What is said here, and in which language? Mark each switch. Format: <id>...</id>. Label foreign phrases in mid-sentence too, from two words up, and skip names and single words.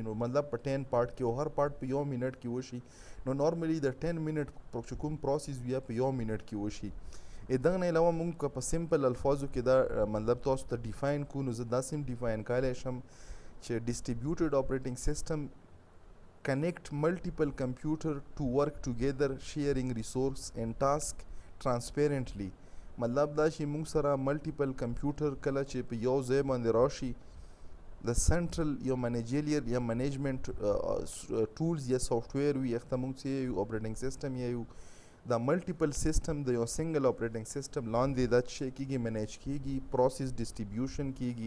<ps>نو مطلب په 10 پارټ کې او هر پارټ په 1 منټ کې وشي. نو نارملی د 10 منټ چې کوم پروسس بیا په 1 منټ کې وشي. دغه نه علاوه موږ په سمپل الفاظو کې دا مطلب تاسو ته ډیفاین کو نو زه داسې هم ډیفاین کولی شم چې</ps> <en>distributed operating system connect multiple computer to work together sharing resource and task transparently.</en> <ps>مطلب دا چې موږ سره</ps> <en>multiple computer</en> <ps>کله چې په یو ځای باندې راشي د سنټرل یو منیجریل یا</ps> <en>management tools</en> <ps>یا سافټویر وي هغه ته موږ څه یو</ps> <en>operating system</en> <ps>یایو. دا</ps> <en>multiple system</en> <ps>د یو</ps> <en>single operating system</en> <ps>لاندې دا څه کیږي منیج کیږي</ps> <en>process distribution</en> <ps>کیږي.</ps>